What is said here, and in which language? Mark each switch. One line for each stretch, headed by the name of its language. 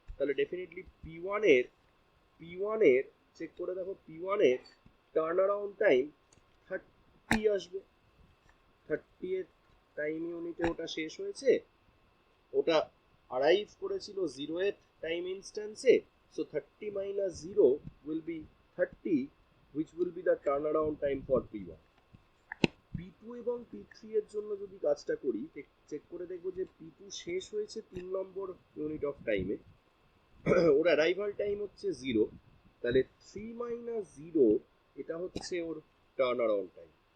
Bangla: তাহলে definitely P1 এর check করে দেখো, P1 এর টার্ন অ্যারাউন্ড টাইম 30 আসবে। 30 এর টাইম ইউনিটে ওটা শেষ হয়েছে, ওটা অ্যারাইভ করেছিল 0 এর time ইনস্ট্যান্সে।
English: So 30 minus 0 will be 30, which will be the turnaround time for P1.
Bangla: P2 এবং P3 এর জন্য যদি কাজটা করি, চেক করে দেখবো যে P2 শেষ হয়েছে 3 নম্বর ইউনিট অফ টাইমে, ওর অ্যারাইভাল টাইম হচ্ছে 0, তাহলে 3 minus 0 এটা হচ্ছে ওর টার্ন অ্যারাউন্ড টাইম।